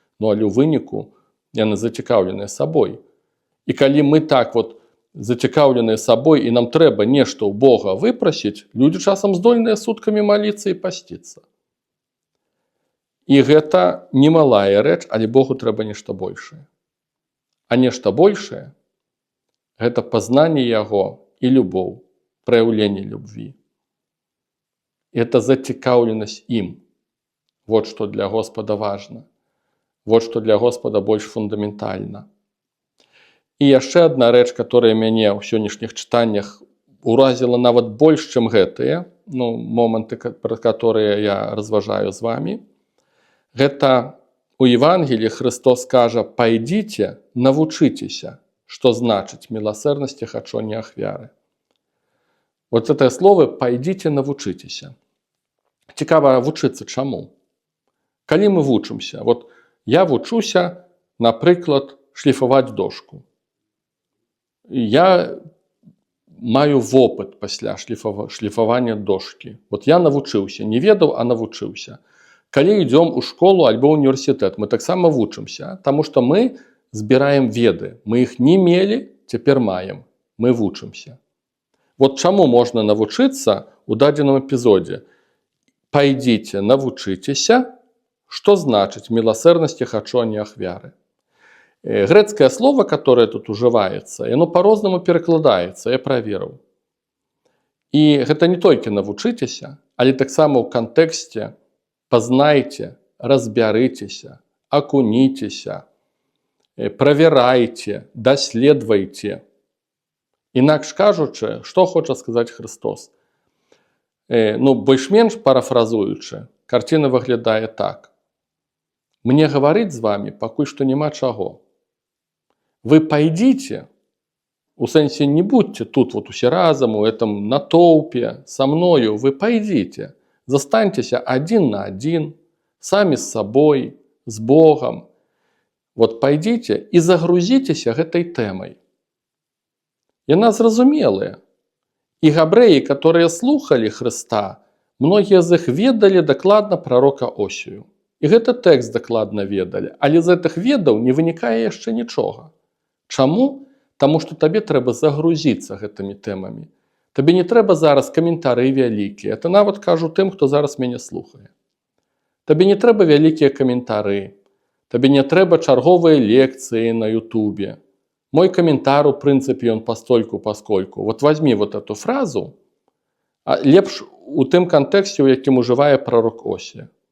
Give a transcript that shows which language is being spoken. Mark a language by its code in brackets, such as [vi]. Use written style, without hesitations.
[be] Але ў выніку яны зацікаўленыя сабой. І калі мы так зацікаўленыя сабой і нам трэба нешта ў Бога выпрасіць, людзі часам здольныя суткамі маліцца і пасціцца. І гэта немалая рэч, але Богу трэба нешта большае. А нешта большае – гэта пазнанне Яго і любоў, праяўленне любві. Это зацікаўленасць ім. Вот што для Господа важна. Вот што для Господа больш фундаментальна. І яшчэ адна рэч, которая мяне ў сённяшніх чытаннях уразіла нават больш, чым гэтыя, моманты, пра которые я разважаю з вами, Гэта у Евангелии Христос кажа: «Пойдите, навучитеся», [ru] что значит [be] «милосердности хочу, не ахвяры». Вот это слово «пойдите, навучитеся». Цікава, вучыцца чаму? Калі мы вучымся, вот я вучуся, напрыклад, шліфаваць дошку. Я маю вопыт пасля шліфавання дошкі. Вот я навучыўся, не ведаў, а навучыўся. Калі ідём у школу альбо універсітэт, мы таксама вучымся, таму што мы збіраем веды. Мы іх не мелі, цяпер маем. Мы вучымся. Вот чаму можна навучыцца у дадзеным эпізодзе? «Пойдите, навучитеся», [ru] что значит [be] «милосердности хочу, а не ахвяры». [ru] Грецкое слово, которое тут уживается, оно по-разному перекладается, я проверил. И это не только [be] «навучитеся», але таксама ў кантэксце «познайте», «разбярыцеся», «акунитеся», «проверайте», «доследвайте». Інакш кажучы, што хоча сказаць Христос? Больш-менш парафразуючы, карціна выглядае так. Мне гаварыць з вами пакуль што няма чаго. [ru] Вы пойдите, [be] у сэнсе [ru] не будьте тут вот усе разом, у этом натоўпе, со мною, вы пойдите, застаньтеся один на один, сами с собой, с Богом. [be] Вот пойдите и загрузитеся гэтай тэмай. Яна зразумелая. И габрэі, которые слухали Христа, многие з іх ведали дакладна пророка Осію. І гэты тэкст дакладна ведали, але з гэтых ведаў не вынікае яшчэ нічога. Чаму? Таму што табе трэба загрузіцца гэтымі тэмамі. Табе не трэба зараз каментары вялікія. Это нават кажу тым, хто зараз мяне слухае. Табе не трэба вялікія каментары. Табе не трэба чарговыя лекцыі на Ютубе. [ru] Мой комментар, в принципе, он постольку, поскольку. Вот возьми вот эту фразу, [be] а лепш у тым контексте, у якім уживае пророк Осія.